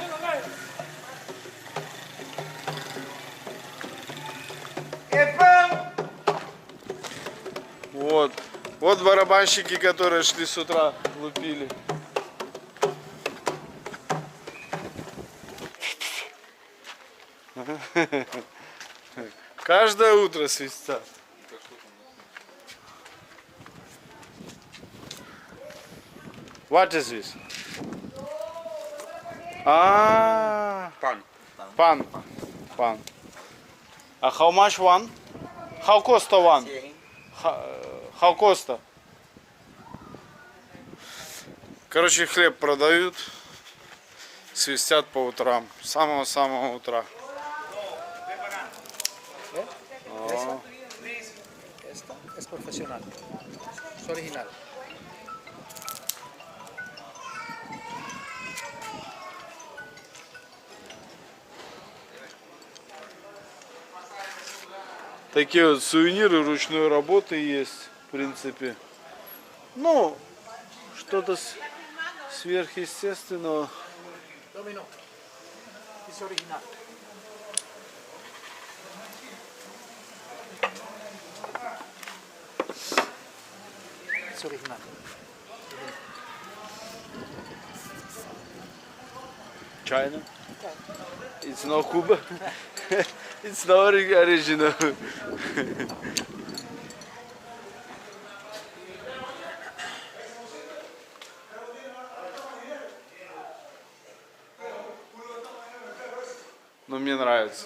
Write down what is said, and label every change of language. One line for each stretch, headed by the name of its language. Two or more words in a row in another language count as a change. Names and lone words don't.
Russian: Вот. Вот барабанщики, которые шли с утра, лупили. Каждое утро свистят.
English: What is this?
Spanish: Pan.
English: Pan. How much one? How cost one? How cost?
Russian: Короче, хлеб продают, свистят по утрам, с самого-самого утра.
Spanish: Esto es profesional. Es original.
Russian: Такие вот сувениры ручной работы есть, в принципе. Ну, что-то сверхъестественного.
Spanish: Domino. Es original. Es original. China?
English: It's not Cuba. It's not original.
Russian: Но мне нравится.